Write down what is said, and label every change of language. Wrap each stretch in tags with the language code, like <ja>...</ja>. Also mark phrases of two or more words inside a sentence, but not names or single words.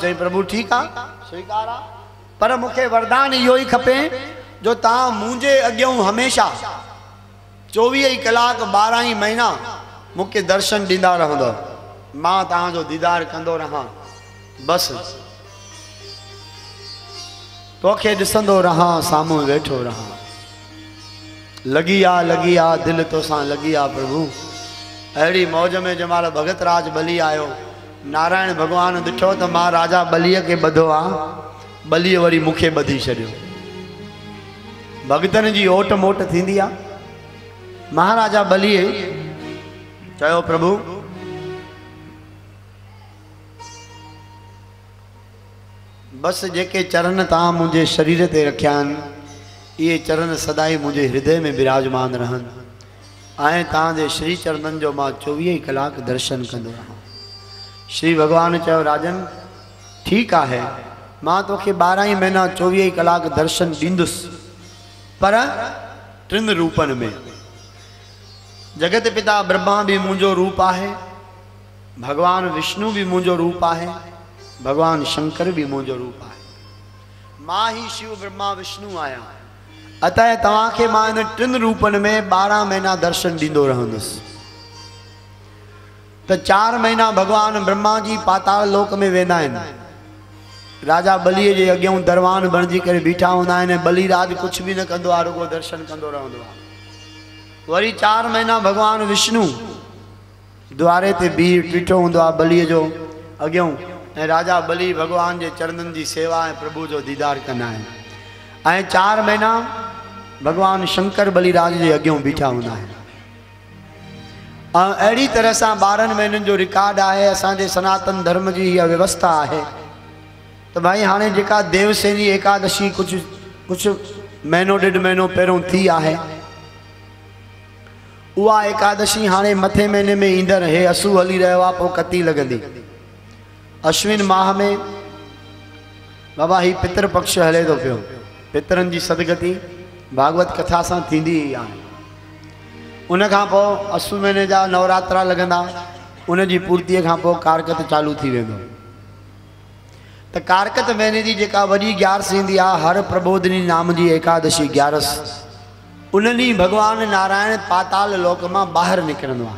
<sd>चई प्रभु ठीकु आहे, स्वीकार आहे, पर मूंखे वरदान इहो ई खपे जो तव्हां मुंहिंजे अॻियां हमेशा 24 ई कलाक 12 ई महीना मूंखे दर्शन ॾींदा रहंदो, मां तव्हांजो दीदार कंदो रहां, बसि तोखे ॾिसंदो रहां, साम्हूं वेठो रहां। लगी आ दिल तोसां लगी आ प्रभु। अहिड़ी मौज में जंहिंमहिल भगत राज बली आयो, नारायण भगवान ॾिठो त मां राजा बलीअ खे ॿधो आहे, बलीअ वरी मूंखे ॿधी छॾियो। भगतनि जी ओट मोट थींदी आहे। महाराजा बलीअ चयो प्रभु बसि जेके चरण तव्हां मुंहिंजे शरीर ते रखिया आहिनि इहे चरण सदाई मुंहिंजे हृदय में विराजमान रहनि, ऐं तव्हांजे श्री चरणनि जो मां 24 ई कलाक दर्शन कंदो रहां। श्री भगवान चयो राजन ठीकु आहे, मां तोखे 12 ई महीना 24 ई कलाक दर्शन ॾींदुसि, पर 3 रूपनि में। जगत पिता ब्रह्मा भी मुंहिंजो रूप आहे, भगवान विष्णु भी मुंहिंजो रूप आहे, भगवान शंकर भी मुंहिंजो रूप आहे। मां ही शिव ब्रह्मा विष्णु आहियां, अतः तव्हांखे मां इन 3 रूपनि में 12 महीना दर्शन ॾींदो रहंदुसि। त 4 महीना भगवान ब्रह्मा जी पाताल लोक में वेंदा आहिनि, राजा बलीअ जे अॻियां दरवान बणिजी करे बीठा हूंदा आहिनि, बलीराज कुझु बि न कंदो आहे, रुगो दर्शन कंदो रहंदो आहे। वरी 4 महीना भगवान विष्णु द्वारे ते बीठो हूंदो आहे बलीअ जो अॻियां, ऐं राजा बली भगवान जे चरणनि जी सेवा ऐं प्रभु जो दीदार कंदा आहिनि। ऐं 4 महीना भगवान शंकर बलीराज जे अॻियां बीठा हूंदा आहिनि। अहिड़ी तरह सां 12 महीननि जो रिकॉर्ड आहे। असांजे सनातन धर्म जी इहा व्यवस्था आहे त भाई हाणे जेका देवसेनी एकादशी कुझु महीनो 1.5 महीनो पहिरियों थी आहे, उहा एकादशी हाणे मथे महीने में ईंदड़ हे असू हली रहियो आहे, पोइ कती लॻंदी। अश्विन माह में बाबा ही पितर पक्ष हले थो पियो, पितरनि जी सदगति भागवत कथा सां थींदी ई आहे। उन खां पोइ असू महीने जा नवरात्रा लॻंदा, उन जी पूर्तीअ खां पोइ कारकत चालू थी वेंदो। त कारकत महीने जी जेका वॾी ग्यारस ईंदी आहे, हर प्रबोधिनी नाम जी एकादशी ग्यारस, उन ॾींहुं भगवान नारायण पाताल लोक मां ॿाहिरि निकिरंदो आहे।</sd>